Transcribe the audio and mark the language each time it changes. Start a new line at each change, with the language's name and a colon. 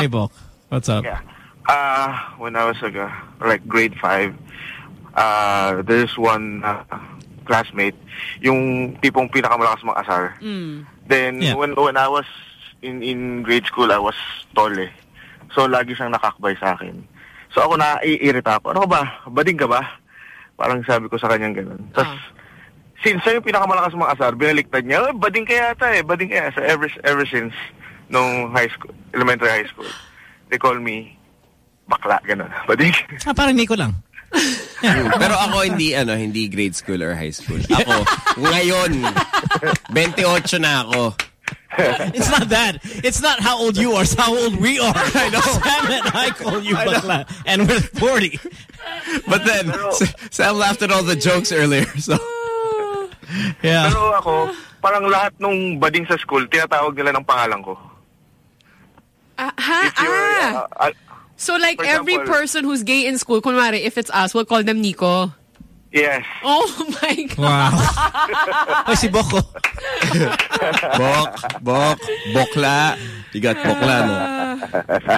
English: Hey, Bok. What's up? Yeah. When I was like grade 5, there's one classmate,
Filipino: yung tipong pinakamalakas mong asar.
English: Then when I was in grade school, I was tall eh.
Filipino: So lagi siyang nakakbay sa akin. So ako na iirita ako. Ano ba? Bading ka ba? Parang sabi ko sa kanya ganun. Tapos since siya yung pinakamalakas mga asar, binaliktad niya. Bading kaya yata eh, bading kaya.
English: So ever since nung high school, elementary high school, they call me bakla, gano'n.
Filipino: Bading. Ah, parang Nico lang. Pero ako hindi, ano, hindi grade school or high school. Ako, ngayon, 28 na ako.
English: It's not that. It's not how old you are. It's how old we are. I know. Sam and I call you bakla. And we're 40. But then, pero, Sam laughed at all the jokes earlier. So yeah.
Filipino: Pero ako, parang lahat nung bading sa school, tinatawag nila ng pangalan ko.
English: So like example, every person who's gay in school, kunwari, if it's us, we'll call them Nico. Yes. Oh my God.
Filipino: Wow. Ay, si Boko.
English: Bok, bok, bokla. You got bokla, no?